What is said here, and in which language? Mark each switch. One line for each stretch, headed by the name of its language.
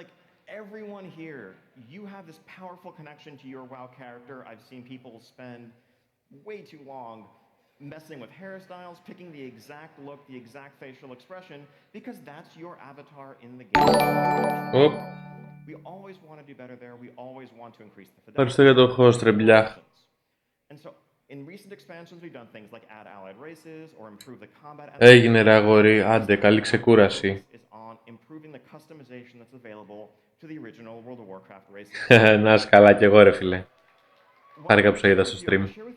English: Like everyone here, you have this powerful connection to your WoW character. I've seen people spend way too long messing with hairstyles, picking the exact look, the exact facial expression, because that's your avatar in the game. Oh. We always want to do better there. We always want to increase the fidelity.
Greek: Ευχαριστώ για το host, ρε μπλιάχ.
English: And so, in recent expansions, we've done things like add allied races or improve the combat.
Greek: Έγινε ρε αγόρι, άντε, καλή ξεκούραση.
English: On improving the customization that's available to the original World of Warcraft races.
Greek: Να είσαι καλά κι εγώ ρε φίλε. Χάρηκα που σε είδα στο stream.